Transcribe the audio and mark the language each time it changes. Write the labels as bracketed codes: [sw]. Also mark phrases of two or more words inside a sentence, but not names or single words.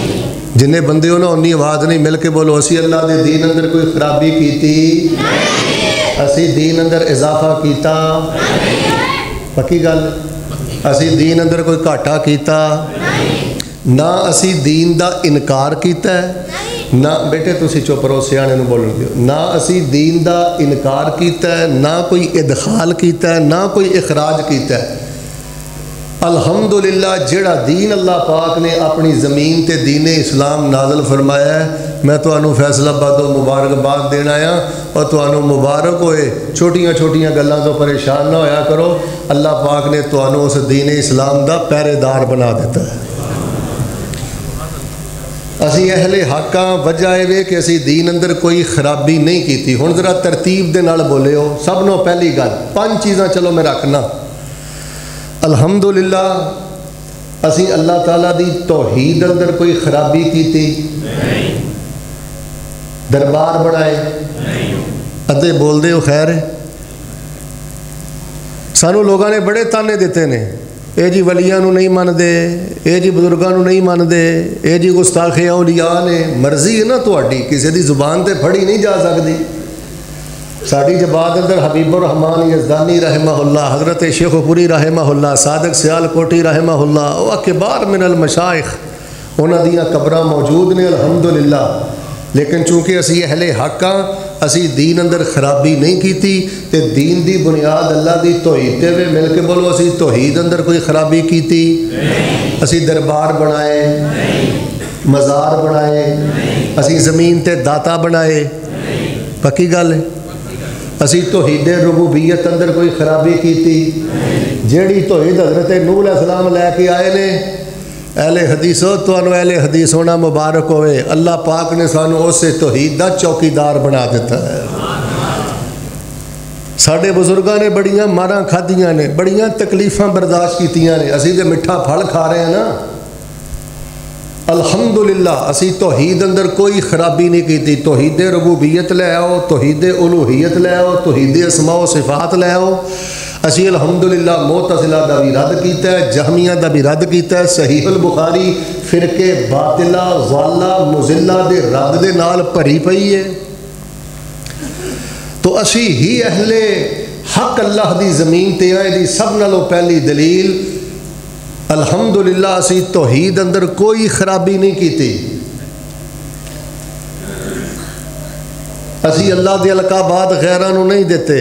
[pa] جنہیں بندے ہو نا انی آواز نہیں. مل کے بولو اسی اللہ دے دین اندر کوئی خرابی کیتی نہیں. اسی دین اندر اضافہ کیتا نہیں. پکی گل؟ اسی دین اندر کوئی گھاٹا کیتا نہیں. نہ اسی دین دا انکار کیتا ہے، نہ بیٹے تسی چپ رہو، سیانے نو بولن دیو. نہ اسی دین دا انکار کیتا ہے، نہ کوئی ادخال کیتا ہے، نہ کوئی اخراج کیتا ہے. الحمدللہ جڑا دین اللہ پاک نے اپنی زمین تے دین اسلام نازل فرمایا ہے. میں تانوں فیصل آباد مبارکباد دینا آیا اور تانوں مبارک ہوئے. چھوٹیاں چھوٹیاں گلاں تو پریشان نہ ہویا کرو. اللہ پاک نے تانوں اس دین اسلام دا پہرے دار بنا دیتا ہے. اسی اہل حقاں. وجہ یہ کہ اسی دین اندر کوئی خرابی نہیں کیتی. ہن ذرا ترتیب دے نال بولے ہو. سب نو پہلی گل 5 چیزاں چلو میں رکھنا. الحمدللہ اسی اللہ تعالیٰ دی توحید اندر کوئی خرابی کیتی نہیں. دربار بنائے نہیں. ادھے بول دے ہو خیر ہے. سانو لوگاں نے بڑے تانے دیتے نے، اے جی ولیاں نو نہیں من دے، اے جی بزرگاں نو نہیں من دے، اے جی گستاخ اولیاء نے. مرضی ہے نا تہاڈی، کسی دی زبان تے پھڑی نہیں جا سکتی. ساڑی جباد اندر حبیب الرحمان یزدانی [ar] رحمہ اللہ، [pa] حضرت شیخ پوری [ar] رحمہ اللہ، [pa] صادق سیال کوٹی [ar] رحمہ اللہ، [pa] وہ [ar] کبار من المشائخ [pa] انہاں دیاں قبراں موجود نے الحمدللہ. لیکن چونکہ اسی اہل حق ہاں، اسی دین اندر خرابی نہیں کیتی تے دین دی بنیاد اللہ دی توحید تے. مل کے بولو اسی توحید اندر کوئی خرابی کیتی نہیں. اسی دربار بنائے نہیں. مزار بنائے نہیں. اسی زمین تے داتا بنائے نہیں. پکی گل ہے. اسی توحید ربوبیت اندر کوئی خرابی کیتی جیڑی توحید حضرت نوح [ar] علیہ السلام [pa] لے کے آئے نے. اہل حدیثو تانوں اہل حدیث ہونا مبارک ہوئے. اللہ پاک نے سانو اس توحید دا چوکیدار بنا دیتا ہے. ساڈے بزرگاں نے بڑیاں ماراں کھادیاں نے، بڑیاں تکلیفاں برداشت کیتیاں نے. اسی تے میٹھا پھل کھا رہے ہیں نا. الحمدللہ اسی توحید اندر کوئی خرابی نہیں کیتی. توحید ربوبیت لے آؤ، توحید الوہیت لے آؤ، توحید اسماء و صفات لے آؤ. اسی الحمدللہ معتزلہ دا بھی رد کیتا ہے، جہمیہ دا بھی رد کیتا ہے، صحیح البخاری فرقے باطلہ ضالہ مضلہ دے رد دے نال بھری پئی ہے۔ تو اسی ہی اہل حق اللہ دی زمین تے آئے دی سب نالوں پہلی دلیل الحمدللہ اسی توحید اندر کوئی خرابی نہیں کیتی۔ اسی اللہ دے القابات غیرانوں نہیں دیتے۔